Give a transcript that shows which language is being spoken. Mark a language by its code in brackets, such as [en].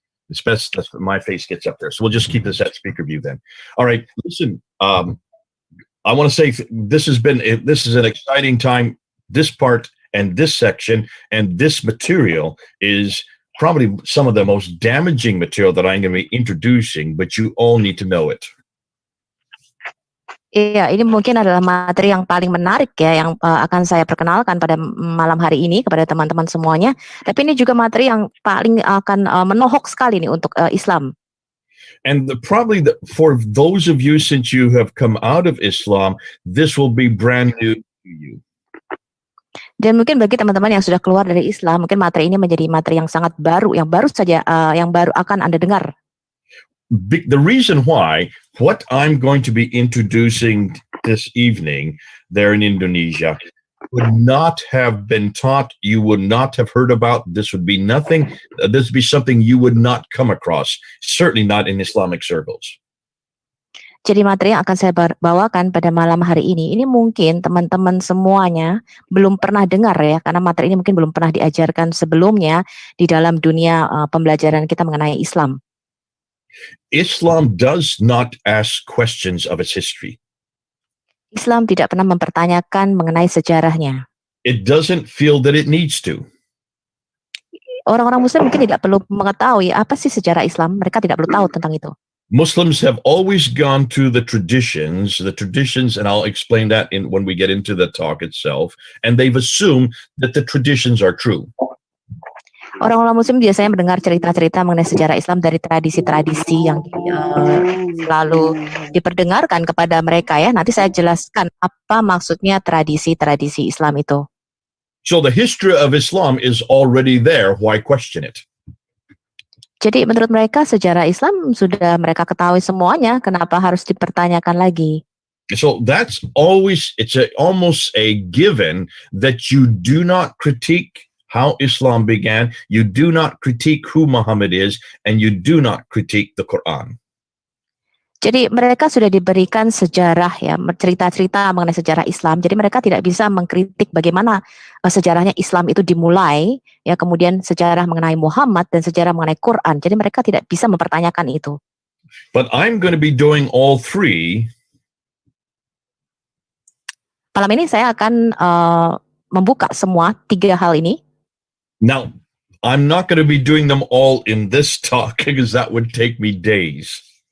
[en] It's best that my face gets up there. So we'll just keep this at speaker view then. All right. Listen. I want to say this is an exciting time. This part and this section and this material is probably some of the most damaging material that I'm going to be introducing, but you all need to know it. [id] Iya, ini mungkin adalah materi yang paling menarik ya, yang akan saya perkenalkan pada malam hari ini kepada teman-teman semuanya. Tapi ini juga materi yang paling akan menohok sekali nih untuk Islam. [en] And for those of you, since you have come out of Islam, this will be brand new to you. [id] Dan mungkin bagi teman-teman yang sudah keluar dari Islam, mungkin materi ini menjadi materi yang sangat baru, yang baru akan Anda dengar. [en] The reason why, what I'm going to be introducing this evening there in Indonesia would not have been taught, you would not have heard about, this would be something you would not come across, certainly not in Islamic circles. [id] Jadi materi yang akan saya bawakan pada malam hari ini mungkin teman-teman semuanya belum pernah dengar ya, karena materi ini mungkin belum pernah diajarkan sebelumnya di dalam dunia pembelajaran kita mengenai Islam. [en] Islam does not ask questions of its history. [id] Islam tidak pernah mempertanyakan mengenai sejarahnya. [en] It doesn't feel that it needs to. [id] Orang-orang Muslim mungkin tidak perlu mengetahui apa sih sejarah Islam, mereka tidak perlu tahu tentang itu. [en] Muslims have always gone to the traditions, and I'll explain that when we get into the talk itself, and they've assumed that the traditions are true. [id] Orang-orang Muslim biasanya mendengar cerita-cerita mengenai sejarah Islam dari tradisi-tradisi yang selalu diperdengarkan kepada mereka ya. Nanti saya jelaskan apa maksudnya tradisi-tradisi Islam itu. [en] So the history of Islam is already there. Why question it? [id] Jadi menurut mereka sejarah Islam sudah mereka ketahui semuanya. Kenapa harus dipertanyakan lagi? [en] So that's almost a given that you do not critique how Islam began, you do not critique who Muhammad is, and you do not critique the Quran. [id] Jadi mereka sudah diberikan sejarah ya, cerita-cerita mengenai sejarah Islam. Jadi mereka tidak bisa mengkritik bagaimana sejarahnya Islam itu dimulai, ya kemudian sejarah mengenai Muhammad dan sejarah mengenai Quran. Jadi mereka tidak bisa mempertanyakan itu. [en] But I'm going to be doing all three. [id] Malam ini saya akan membuka semua 3 hal ini. [en] Now, I'm not going to be doing them all in this talk because that would take me days.